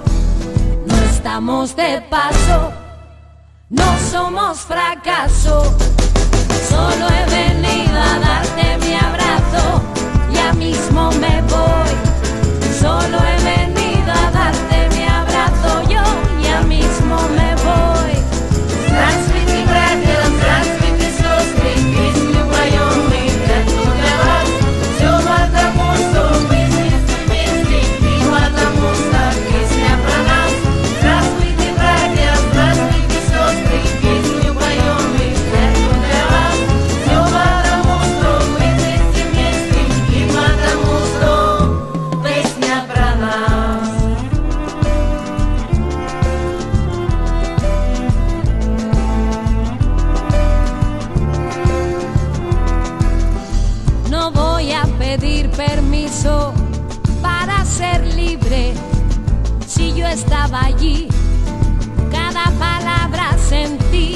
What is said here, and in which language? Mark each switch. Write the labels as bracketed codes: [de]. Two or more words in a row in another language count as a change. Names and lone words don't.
[es] No estamos de paso, no somos fracaso. Solo he venido a darte mi abrazo, ya mismo me voy. Solo he venido a darte mi abrazo, yo ya mismo me voy. [ru] Здравствуйте, братья, здравствуйте, сестры, песню поем мы, как туда вас. Все потому, что мы здесь вместе, и потому, что песня про нас. Здравствуйте, братья, здравствуйте, сестры, песню поем мы, как туда вас. Все потому, что мы здесь вместе, и потому, что песня про нас. [es] No voy a pedir permiso para ser libre. Si yo estaba allí, cada palabra sentí.